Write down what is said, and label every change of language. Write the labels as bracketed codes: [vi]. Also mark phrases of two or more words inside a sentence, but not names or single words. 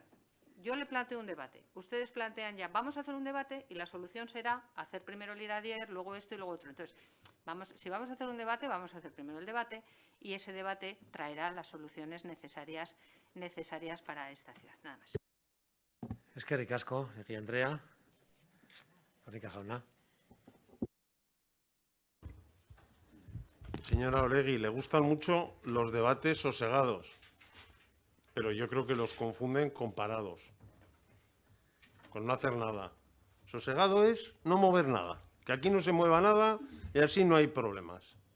[es] Yo le planteo un debate, ustedes plantean ya, vamos a hacer un debate y la solución será hacer primero el IRADIER, luego esto y luego otro. Entonces, si vamos a hacer un debate, vamos a hacer primero el debate y ese debate traerá las soluciones necesarias para esta ciudad. Nada más. [eu] Eskerrik asko, Egi Andrea. Garnica jauna. [es] Señora Oregui, le gustan mucho los debates sosegados, pero yo creo que los confunden con parados, con no hacer nada. Sosegado es no mover nada, que aquí no se mueva nada y así no hay problemas.